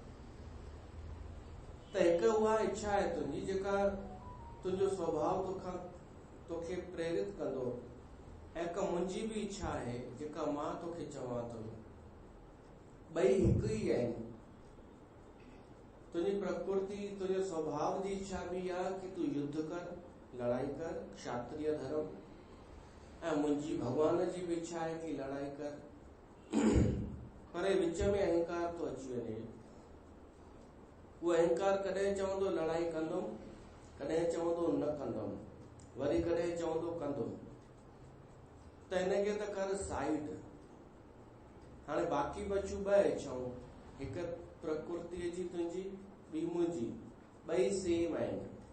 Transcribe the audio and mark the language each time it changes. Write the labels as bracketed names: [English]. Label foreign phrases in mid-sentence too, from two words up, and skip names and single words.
[Sindhi] त हिक उहा इच्छा आहे तुंहिंजी, जेका तुंहिंजो स्वभाव तोखे प्रेरित कंदो, ऐं हिक मुंहिंजी बि इच्छा आहे जेका मां तोखे चवां थो। ॿई हिकु ई आहिनि। तुंहिंजी प्रकृति, तुंहिंजे स्वभाव जी इच्छा भी आहे कि तूं युद्ध कर, लड़ाई कर, क्षत्रिय धर्म, ऐं मुंहिंजी भगवान जी भी इच्छा है कि लड़ाई कर। पर विच में अहंकार तो अची वञे। वो अहंकार कॾहिं चवंदो लड़ाई कंदुमि, कॾहिं चवंदो न कंदुमि, वरी कॾहिं चवंदो कंदुमि। त हिनखे त कर साइड। हाणे बाक़ी बचियूं ॿ इच्छाऊं, हिक प्रकृति जी तुंहिंजी, ॿी मुंहिंजी, ॿई सेम आहिनि।